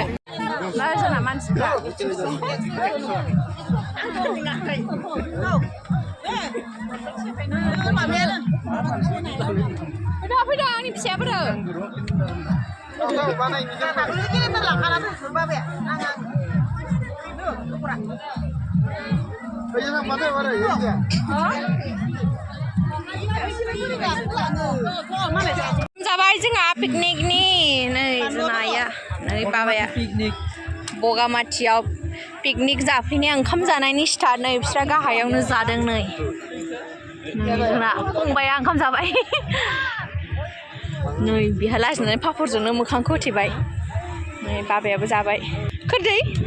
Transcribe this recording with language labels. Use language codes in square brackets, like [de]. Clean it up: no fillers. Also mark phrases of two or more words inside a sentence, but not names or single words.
[id] Nah, sana manis. Udah, ini siapa dah? [brx] Zabai जोंहा पिकनिकनि नै जोंना आइया नै बाबाया बगामाथियाव पिकनिक जाफैनाय ओंखाम जानायनि स्टार्ट नै बिस्रा गाहायावनो जादों नै जोंना फंबाया ओंखाम जाबाय नै बिहा लाजिनानै पापरजोंनो मोखांखौ होथेबाय नै बाबायाबो जाबाय खोरदै